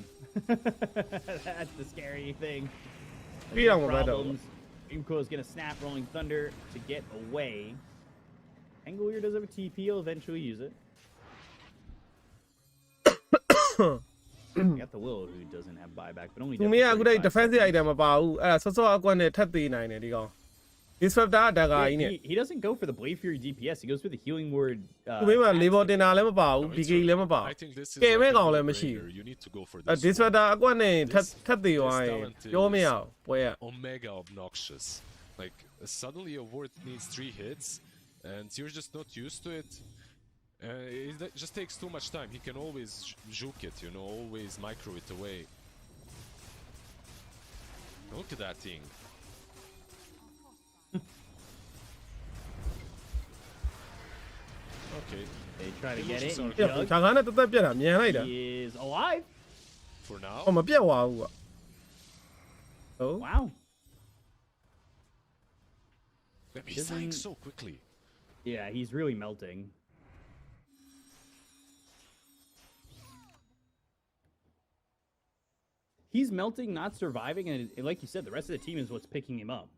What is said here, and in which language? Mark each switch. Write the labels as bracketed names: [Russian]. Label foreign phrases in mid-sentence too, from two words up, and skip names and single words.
[English] That's the scary thing. Beat on Problems. Dreamcoil is going to snap Rolling Thunder to get away. Angolier does have a TP. He'll eventually use it. You got the Willow who doesn't have buyback, but only [Burmese] သူမင်းကအခုတည်း [English] defensive item [Burmese] မပါဘူးအဲ့ဒါဆော့ဆော့အကွက်နဲ့ထပ်သေးနိုင်တယ်ဒီကောင် disruptor ဒါကာကြီးနဲ့ [English] He doesn't go for the Blade Fury DPS. He goes for the healing word. [Burmese] သူမင်းက level တင်တာလည်းမပါဘူး BK လည်းမပါဘူး [English] I think this is ကဲ like မဲ a [Burmese] ကောင်လည်းမရှိဘူး [English] no-brainer. You need to go for အဲ this. [Burmese] disruptor အကွက်နဲ့ထပ်သေးသွားရင်ပြောမရဘူးပွဲက [English] Omega obnoxious. Like, suddenly your ward needs 3 hits, and you're just not used to it. It just takes too much time. He can always juke it, you know, always micro it away. Look at that thing. Okay. They try to get it. Illusions and are Jug, [Burmese] ဂျာကားနဲ့တက်တက်ပြတ်တာမြန်လိုက်တာ [English] he is alive. For now. [Burmese] ဟောမပြတ်သွားဘူးကွာဟုတ် [English] Wow. He's dying Doesn't- so quickly. Yeah, he's really melting. He's melting, not surviving, and like you said, the rest of the team is what's picking him up.